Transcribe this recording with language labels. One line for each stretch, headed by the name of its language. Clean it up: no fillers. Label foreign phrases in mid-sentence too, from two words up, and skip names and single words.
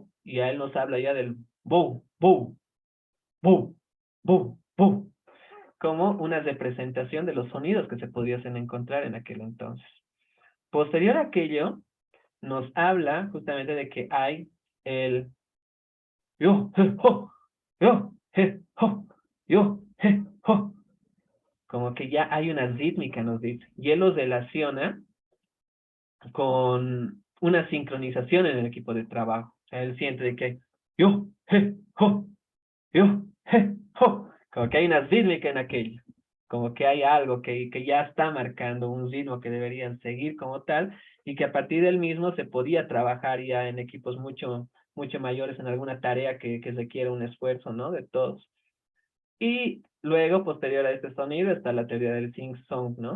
Spanish: Y a él nos habla ya del bow, bow, bow, bow, bow, como una representación de los sonidos que se pudiesen encontrar en aquel entonces. Posterior a aquello, nos habla justamente de que hay el yo, je, ho, yo, je, ho, yo, je, ho. Como que ya hay una rítmica, nos dice. Y él los relaciona con una sincronización en el equipo de trabajo. O sea, él siente de que hay yo, je, ho, yo, je, ho. Como que hay una rítmica en aquello. Como que hay algo que ya está marcando un ritmo que deberían seguir como tal y que a partir del mismo se podía trabajar ya en equipos mucho mayores en alguna tarea que requiere un esfuerzo, ¿no? De todos. Y luego, posterior a este sonido, está la teoría del sing-song, ¿no?